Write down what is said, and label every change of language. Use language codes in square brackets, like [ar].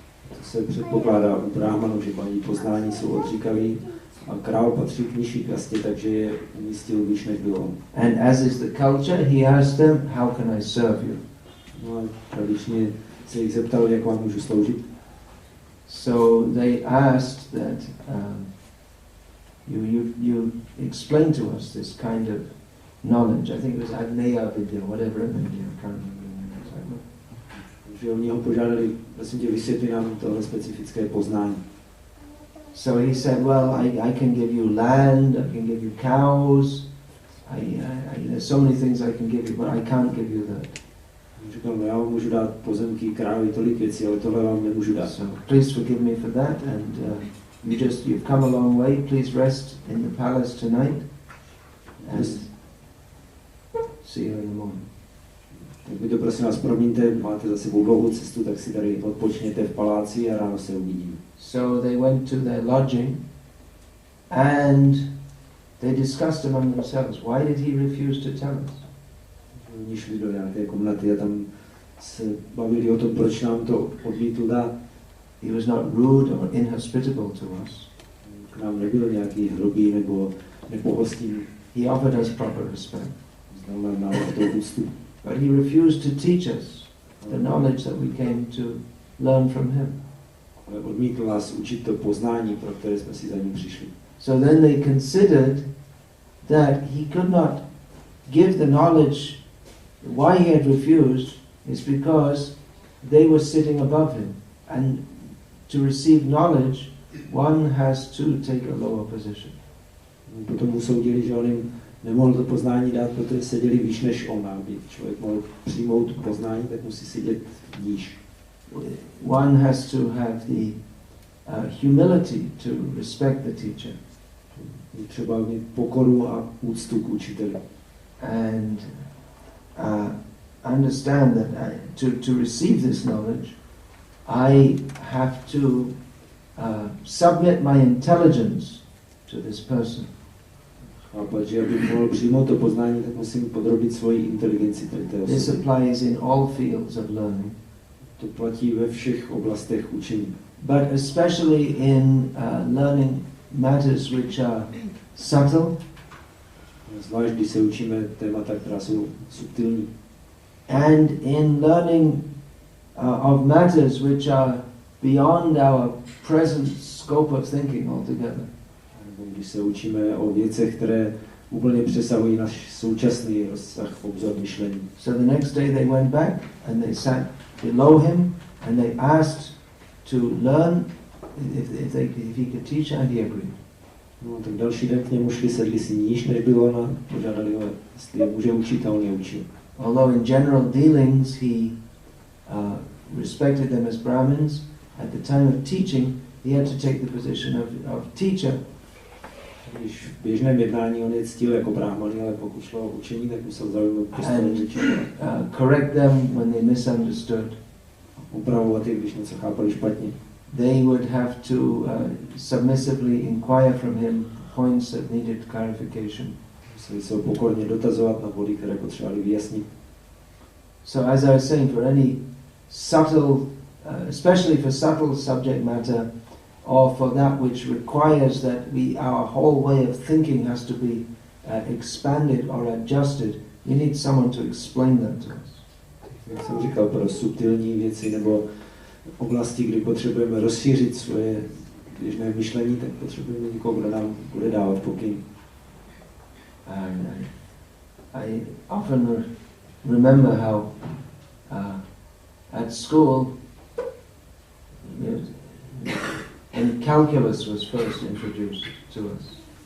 [cs] To se předpokládá u Brahmanů, že mají poznání, jsou odříkaví, a král patří k nižší kastě, takže je umístil výš, než byl on. [en] And as is the culture, he asked them, how can I serve you? [cs] No a tradičně se jich zeptal, jak vám můžu sloužit. [en] So they asked that you explain to us this kind of knowledge. I think it was Agneya Vidya, whatever in India, I can't remember. [cs] Takže oni ho požádali, prosím tě, vysvětli nám tohle specifické poznání. [en] So he said, well, I can give you land, I can give you cows, there's so many things I can give you, but I can't give you that. [cs] Říkal, no já vám můžu dát pozemky, krávy, tolik věcí, ale tohle vám nemůžu dát. [en] So please forgive me for that, and you've come a long way, please rest in the palace tonight, and see you in the morning. [cs] Tak vy to prosím vás promiňte, máte za sebou dlouhou cestu, tak si tady odpočněte v paláci a ráno se uvidíme. [en] So they went to their lodging and they discussed among themselves, why did he refuse to tell us? [cs] Oni šli do nějaké komnaty a tam se bavili o tom, proč nám to odmítl dát. [en] He was not rude or inhospitable to us. [cs] K nám nebyl nějaký hrubý nebo nepohostinný. [en] He offered us proper respect. [cs] Znamená nám to úctu. [en] But he refused to teach us the knowledge that we came to learn from him. [cs] Ale odmítl nás učit to poznání, pro které jsme si za ním přišli. [en] So then they considered that he could not give the knowledge. Why he had refused is because they were sitting above him, and to receive knowledge, one has to take a lower position. [cs] Potom usoudili, že on jim nemohl to poznání dát, protože seděli výš než on. Aby člověk mohl přijmout poznání, tak musí sedět níž. [en] One has to have the humility to respect the teacher. [cs] Třeba mít pokoru a úctu k učiteli. [en] And understand that to receive this knowledge, I have to submit my intelligence to this person. [cs] Chápat, že abych mohl přijmout to poznání, tak musím podrobit svoji inteligenci té osoby. [en] This applies in all fields of learning. [cs] To platí ve všech oblastech učení. [en] But especially in learning matters which are subtle. [cs] Zvlášť, když se učíme témata, která jsou subtilní. [en] And in learning of matters which are beyond our present scope of thinking altogether. [cs] Když se učíme o věcech, které úplně přesahují náš současný rozsah, obzor myšlení. [en] So the next day they went back and they sat below him and they asked to learn if he could teach, and he agreed. [cs] No, tak další den k němu šli, sedli si níž, než byl on, a požádali ho, jestli je může učit, a on je učil. [en] Although in general dealings he respected them as Brahmins, at the time of teaching he had to take the position of teacher. [cs] Když v běžném jednání on je ctil jako brahmani, ale pokud šlo o učení, tak musel zaujmout postavení učitele. [en] Correct them when they misunderstood. [cs] Upravovat je, když něco chápali špatně. [en] They would have to submissively inquire from him points that needed clarification. [cs] Museli se ho pokorně dotazovat na body, které potřebovali vyjasnit. [en] So as I was saying, for any subtle, especially for subtle subject matter, or for that which requires that our whole way of thinking has to be expanded or adjusted, you need someone to explain that to us. [cs] Jak jsem říkal, pro subtilní věci nebo oblasti, kdy potřebujeme rozšířit svoje běžné myšlení, tak potřebujeme někoho, kdo nám bude dávat pokyn. [en] And I often remember how at school, when calculus was first introduced to us.